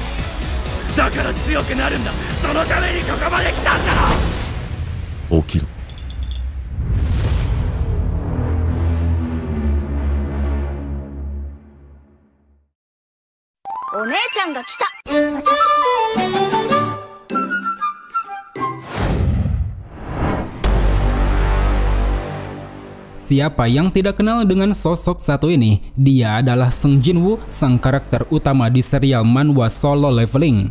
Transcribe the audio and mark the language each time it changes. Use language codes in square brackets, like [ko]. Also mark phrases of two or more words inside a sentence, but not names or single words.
[ja] だから強くなるんだ。そのためにここまで来たんだろ。起きろ。お姉ちゃんが来た。 [id] Siapa yang tidak kenal dengan sosok satu ini? Dia adalah Sung Jinwoo, sang karakter utama di serial manhwa Solo Leveling.